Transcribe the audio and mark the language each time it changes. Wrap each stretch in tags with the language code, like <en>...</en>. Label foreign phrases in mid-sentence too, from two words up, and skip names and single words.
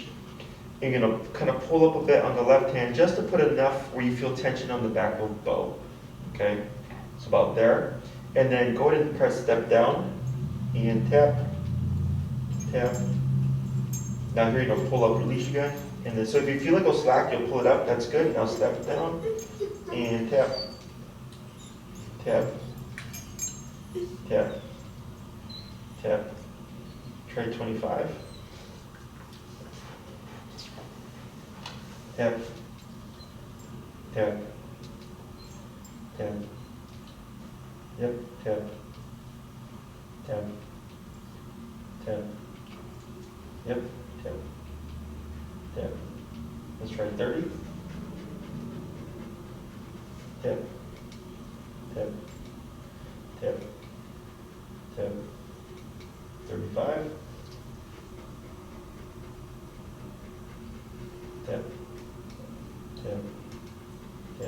<en>You're going to kind of pull up a bit on the left hand just to put enough where you feel tension on the back of Beau. Okay? It's about there. And then go ahead and press step down and tap, tap. Now here you're going to pull up your leash again. And then, so if you feel like it'll slack, you'll pull it up. That's good. Now step down and tap, tap, tap, tap. Try 25. Tap, tap, tap. Yep, tap, tap, tap. Yep, tap, tap. Let's try 30. Tap, tap, tap, tap. 35. Tap, tap, tap.</en>